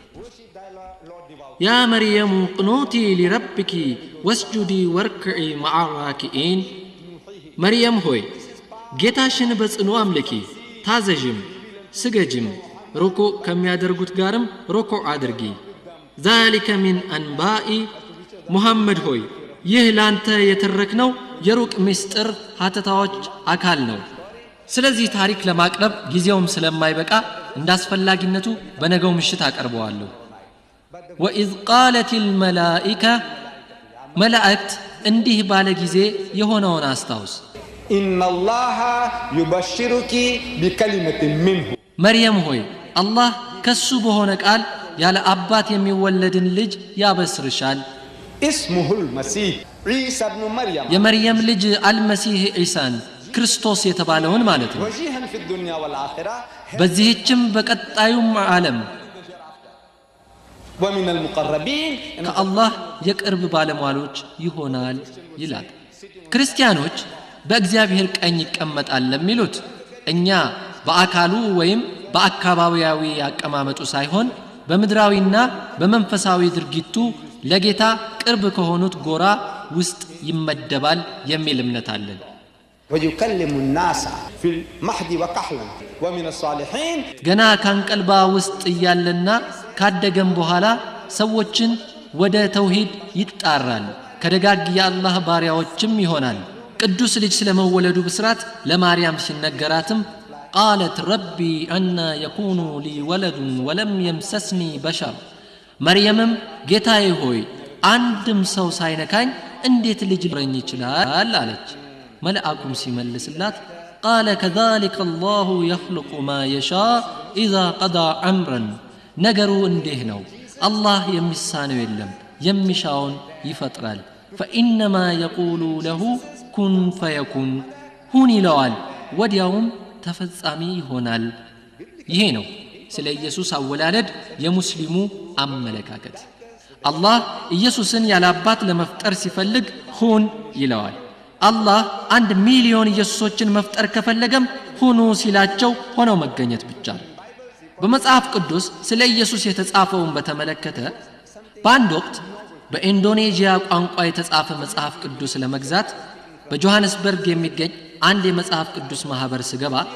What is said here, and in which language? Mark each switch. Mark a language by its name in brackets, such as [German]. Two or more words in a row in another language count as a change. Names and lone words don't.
[Arabic] يا مريم اقنتي لربك واسجدي واركعي مع الراكعين [Amharic] መርየም ሆይ ጌታሽን በጽኑ አምልኪ ታዘዥም ስገጅም ሩኩዕ ከሚያደርጉት ጋርም ሩኩዕ አድርጊ [Arabic] ذلك من أنباء [Amharic] ሙሐመድ ሆይ ይህ ላንተ የተረክነው የሩቅ ምስጢር ሀተታዎች አካል ነው ስለዚህ ታሪክ ለማቅረብ ጊዜውም ስለማይበቃ እንዳስፈላጊነቱ በነገው ምሽት አቀርበዋለሁ [Arabic] وإذ قالت الملائكة [Amharic] መላእክት እንዲህ ባለ ጊዜ የሆነውን አስታውስ [Arabic] إن الله يبشرك بكلمة منه [Amharic] መርየም ሆይ አላህ ከሱ በሆነ ቃል ያለ አባት የሚወለድን ልጅ ያበስርሻል [Arabic] اسمه المسيح عيسى ابن مريم [Amharic] የመርየም ልጅ አልመሲህ ዒሳን ክርስቶስ የተባለውን ማለት ነው [Arabic] وجيها في الدنيا والآخرة [Amharic] በዚህችም በቀጣዩም ዓለም [Arabic] ومن المقربين [Amharic] ከአላህ የቅርብ ባለሟሎች ይሆናል ይላል ክርስቲያኖች በእግዚአብሔር ቀኝ ይቀመጣል ለሚሉት እኛ በአካሉ ወይም በአካባቢያዊ አቀማመጡ ሳይሆን በምድራዊና በመንፈሳዊ ድርጊቱ ለጌታ ቅርብ ከሆኑት ጎራ ውስጥ ይመደባል የሚል እምነት አለን [Arabic] ويكلم الناس في المهد وكهلا ومن الصالحين [Amharic] ገና ካንቀልባ ውስጥ እያለና ካደገም በኋላ ሰዎችን ወደ ተውሂድ ይጣራል ከደጋግ የአላህ ባሪያዎችም ይሆናል ቅዱስ ልጅ ስለመወለዱ ብስራት ለማርያም ሲነገራትም [Arabic] قالت ربي أنا يكون لي ولد ولم يمسسني بشر [Amharic] مريم ጌታዬ ሆይ አንድም ሰው ሳይነካኝ እንዴት ልጅ ሊኖረኝ ይችላል አለች መልአኩም ሲመልስላት [Arabic] قال كذلك الله يخلق ما يشاء إذا قضى أمرا [Amharic] ነገሩ እንዲህ ነው አላህ የሚሳነው የለም የሚሻውን ይፈጥራል [Arabic] فإنما يقول له كن فيكون [Amharic] ሁን ይለዋል ወዲያውም ተፈጻሚ ይሆናል ይሄ ነው ስለ ኢየሱስ አወላለድ የሙስሊሙ አመለካከት አላህ ኢየሱስን ያለ አባት ለመፍጠር ሲፈልግ ሁን ይለዋል አላህ 1 ሚሊዮን ኢየሱሶችን መፍጠር ከፈለገም ሁኑ ሲላቸው ሆነው መገኘት ብቻ ነው በመጽሐፍ ቅዱስ ስለ ኢየሱስ የተጻፈውን በተመለከተ በአንድ ወቅት በኢንዶኔዥያ ቋንቋ የተጻፈ መጽሐፍ ቅዱስ ለመግዛት በጆሃንስበርግ የሚገኝ አንድ የመጽሐፍ ቅዱስ ማህበር ስገባ